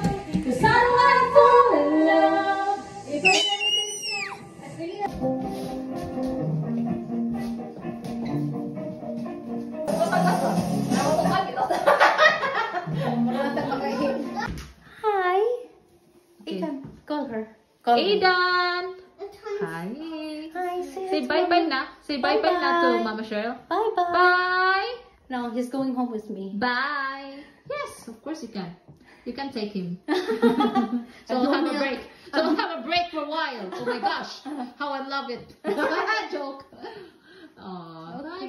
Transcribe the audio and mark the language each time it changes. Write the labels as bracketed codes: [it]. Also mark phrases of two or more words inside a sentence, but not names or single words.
[en] Cause I don't wanna fall in love. If I never did it, I think I'd Hi. Ethan, call her. Call her. Aidan! Hi! Hi, Say bye-bye na. Say bye-bye na to Mama Cheryl. Bye-bye. Bye! No, he's going home with me. Bye! Yes, of course you can. You can take him. So I'll have a break. So I'll have a break for a while. Oh my gosh, how I love it. Joke. Oh, Okay,